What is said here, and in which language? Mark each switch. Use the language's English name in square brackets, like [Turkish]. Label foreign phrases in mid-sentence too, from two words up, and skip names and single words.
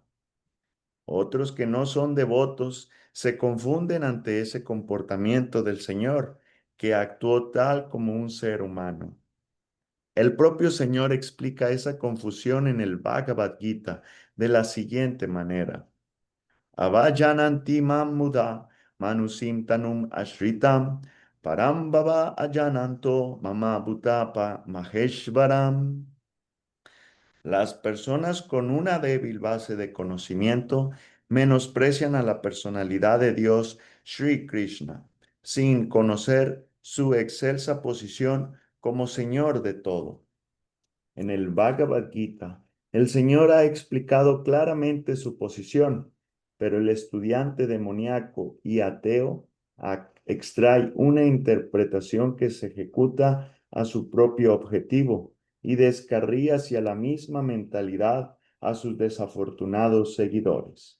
[Spanish] Otros que no son devotos se confunden ante ese comportamiento del Señor, que actuó tal como un ser humano. El propio Señor explica esa confusión en el Bhagavad Gita de la siguiente manera. [Sanskrit] Avajananti mam muda manusim tanum ashritam parambhava ajananto mama bhutapa maheshvaram. [Spanish] Las personas con una débil base de conocimiento menosprecian a la personalidad de Dios Sri Krishna, sin conocer su excelsa posición como Señor de todo. En el Bhagavad Gita, el Señor ha explicado claramente su posición, pero el estudiante demoníaco y ateo extrae una interpretación que se ejecuta a su propio objetivo y descarría hacia la misma mentalidad a sus desafortunados seguidores.